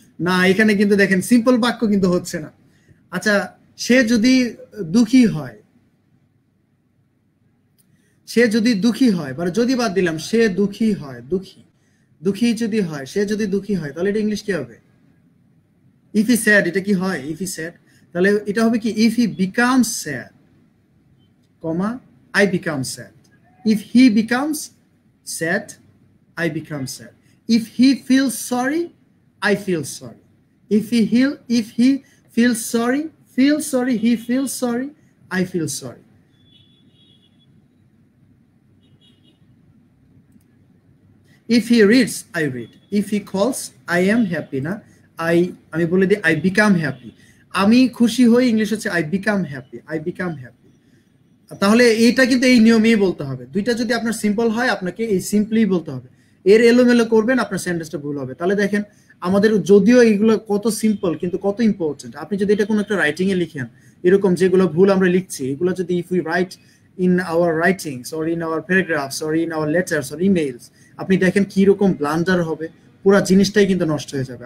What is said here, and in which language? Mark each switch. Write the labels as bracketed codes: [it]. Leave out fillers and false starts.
[bn] না, এখানে কিন্তু দেখেন সিম্পল বাক্য কিন্তু হচ্ছে না। আচ্ছা, সে যদি দুঃখী হয়, সে যদি দুঃখী হয়, মানে যদি বাদ দিলাম, সে দুঃখী হয়, দুঃখী দুঃখী যদি হয়, সে যদি দুঃখী হয়, তাহলে এটা ইংলিশ কি হবে? [en] if he sad, [bn] এটা কি হয়? [en] if he sad, [bn] তাহলে এটা হবে কি? [en] If he becomes sad, comma, I become sad. If he becomes sad, I become sad. If he feels sorry, I feel sorry. If he feels sorry, he feels sorry, I feel sorry. If he reads, I read. If he calls, I am happy [bn] না, আমি বলে দিই [en] I become happy. [bn] আমি খুশি হই English হচ্ছে [en] I become happy. I become happy. [bn] তাহলে এইটা কিন্তু এই নিয়মেই বলতে হবে। দুইটা যদি আপনার সিম্পল হয়, আপনাকে এই সিম্পলি বলতে হবে। এর এলোমেলো করবেন, আপনার সেন্টেন্সটা ভুল হবে। তাহলে দেখেন, আমাদের যদিও এইগুলো কত সিম্পল, কিন্তু কত ইম্পর্টেন্ট। আপনি যদি এটা কোনো একটা রাইটিং এ লিখেন, এরকম যেগুলো ভুল আমরা লিখছি, এগুলো যদি [en] if we write in our writings or in our paragraphs or in our letters or emails, [bn] আপনি দেখেন কি রকম ব্লান্ডার হবে, পুরো জিনিসটাই কিন্তু নষ্ট হয়ে যাবে।